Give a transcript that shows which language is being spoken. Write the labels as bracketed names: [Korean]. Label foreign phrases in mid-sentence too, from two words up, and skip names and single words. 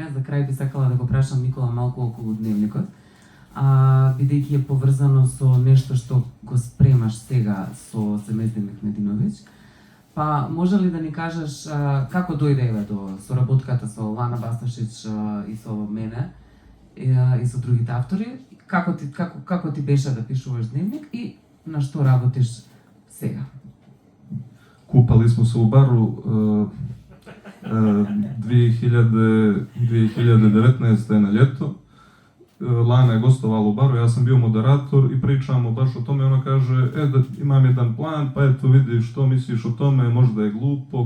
[Macedonian] За крај би сакала да го прашам Никола малку околу дневникот, бидејќи е поврзано со нешто што го спремаш сега со Семездин Мехмединович. Па може ли да ни кажеш како дојде до соработката со Лана Басташич и со мене и со другите автори? Како ти беше да пишуваш дневник и на што работиш сега? [Bosnian] Kupali smo se u baru 2019. na ljeto. Lana je gostovala u baru, ja sam bio moderator i pričamo baš o tome. Ona kaže, da imam jedan plan, pa eto vidi što misliš o tome, možda je glupo.